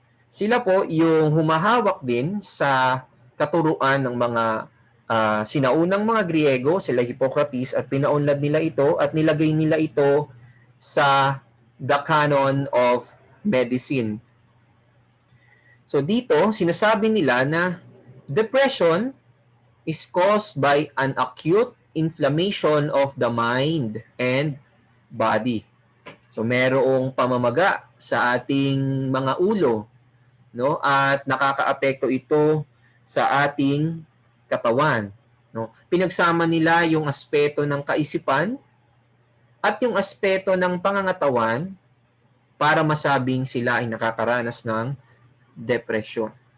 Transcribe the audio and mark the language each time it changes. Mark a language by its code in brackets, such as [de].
[tl] Sila po yung humahawak din sa katuruan ng mga sinaunang mga Griego, sila Hippocrates, at pinaunlad nila ito at nilagay nila ito sa [en] the canon of medicine. So [tl] dito, sinasabi nila na [en] depression is caused by an acute inflammation of the mind and body. [tl] So merong pamamaga sa ating mga ulo, no? At nakakaapekto ito sa ating katawan, no? Pinagsama nila yung aspeto ng kaisipan at yung aspeto ng pangangatawan para masabing sila ay nakakaranas ng depresyon.